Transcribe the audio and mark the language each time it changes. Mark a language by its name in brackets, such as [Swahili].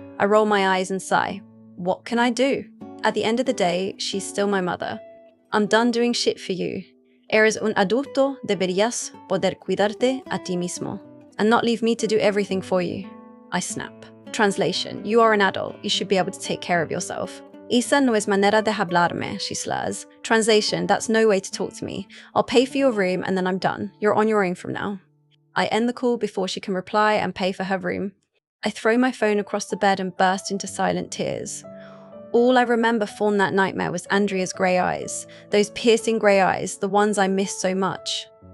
[English] I roll my eyes and sigh. What can I do? At the end of the day, she's still my mother. I'm done doing shit for you. [Spanish] Eres un adulto, deberías poder cuidarte a ti mismo, [English] and not leave me to do everything for you. I snap. Translation, you are an adult, you should be able to take care of yourself. [Spanish] Esa no es manera de hablarme, [English] she slurs. Translation, that's no way to talk to me. I'll pay for your room and then I'm done. You're on your own from now. I end the call before she can reply and pay for her room. I throw my phone across the bed and burst into silent tears. All I remember from that nightmare was Andria's grey eyes, those piercing grey eyes, the ones I missed so much.